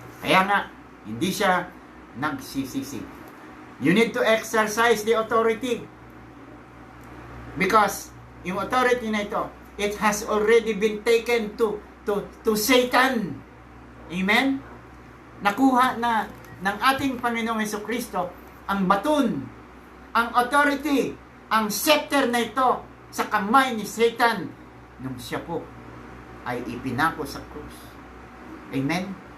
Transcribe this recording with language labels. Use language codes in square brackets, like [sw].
[tl] Kaya nga, hindi siya nagsisisi. [en] You need to exercise the authority. Because [tl] yung authority na ito, [en] it has already been taken to Satan. Amen? [tl] Nakuha na ng ating Panginoong Hesukristo ang baton, ang authority, ang scepter na ito sa kamay ni Satan nung siya po ay ipinako sa krus. Amen?